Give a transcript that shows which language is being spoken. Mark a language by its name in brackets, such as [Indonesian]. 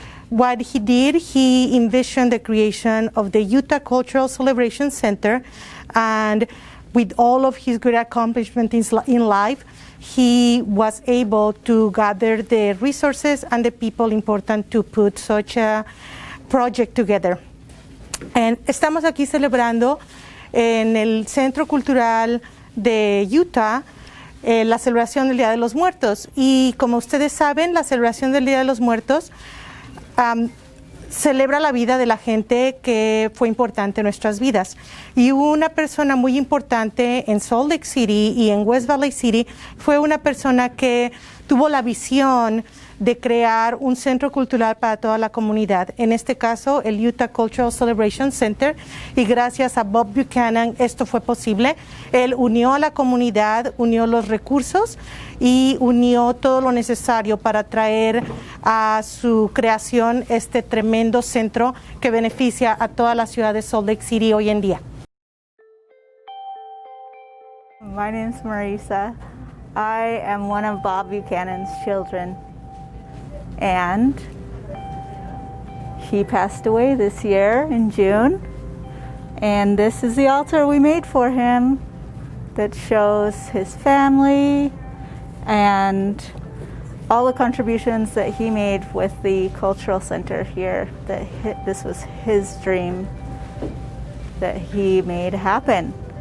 [English] What he did, he envisioned the creation of the Utah Cultural Celebration Center, and with all of his good accomplishments in life, he was able to gather the resources and the people important to put such a project together. [Spanish] And estamos aquí celebrando en el Centro Cultural de Utah la celebración del Día de los Muertos. Y como ustedes saben, la celebración del Día de los Muertos celebra la vida de la gente que fue importante en nuestras vidas. Y una persona muy importante en Salt Lake City y en West Valley City fue una persona que tuvo la visión de crear un centro cultural para toda la comunidad, en este caso el Utah Cultural Celebration Center, y gracias a Bob Buchanan esto fue posible. Él unió a la comunidad, unió los recursos y unió todo lo necesario para traer a su creación este tremendo centro que beneficia a toda la ciudad de Salt Lake City hoy en día. [English] My name is Marisa. I am one of Bob Buchanan's children, and he passed away this year in June, and this is the altar we made for him that shows his family and all the contributions that he made with the cultural center here, that this was his dream that he made happen.